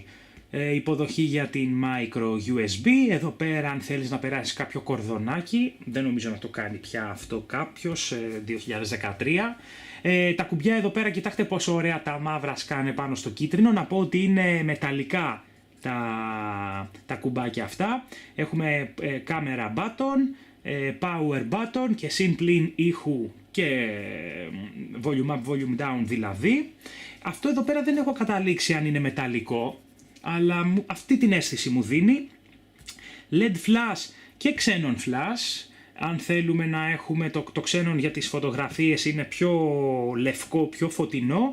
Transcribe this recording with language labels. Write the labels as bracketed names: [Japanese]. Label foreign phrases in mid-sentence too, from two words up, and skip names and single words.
[Greek] Υποδοχή για την [English] micro USB, [Greek] εδώ πέρα αν θέλεις να περάσεις κάποιο κορδονάκι, δεν νομίζω να το κάνει πια αυτό κάποιος, 2013. Τα κουμπιά εδώ πέρα, κοιτάξτε πόσο ωραία τα μαύρα σκάνε πάνω στο κίτρινο, να πω ότι είναι μεταλλικά τα κουμπάκια αυτά. Έχουμε [English] camera button, power button [Greek] και συν-πλην ήχου και [English] volume up, volume down [Greek] δηλαδή. Αυτό εδώ πέρα δεν έχω καταλήξει αν είναι μεταλλικό, αλλά αυτή την αίσθηση μου δίνει. [English] LED flash και xenon flash. [Greek] Αν θέλουμε να έχουμε το xenon για τις φωτογραφίες, είναι πιο λευκό, πιο φωτεινό.